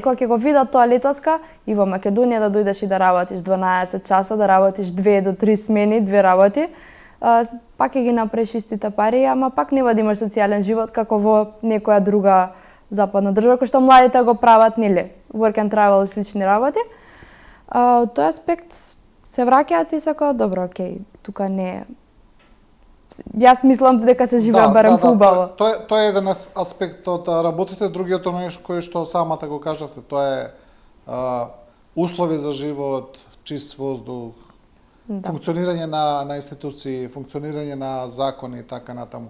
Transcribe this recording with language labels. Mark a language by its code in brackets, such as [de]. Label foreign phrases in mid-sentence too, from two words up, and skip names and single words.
[mk] Кога ќе го видат тоа летоска и во Македонија да дојдеш и да работиш 12 часа, да работиш 2 до 3 смени, 2 работи, пак ќе ги направиш истите пари, ама пак нема да имаш социјален живот како во некоја друга западна држава, кој што младите го прават, нели, [en] work and travel [mk] и слични работи. Од тој аспект се враќаат и секоја, добро, окей, тука не е. Јас мислам дека се живее барем поубаво. Тоа е еден аспект од работите, другиот нещо кој што самата го кажавте, тоа е услови за живот, чист воздух, функционирање на институции, функционирање на закони и така натаму.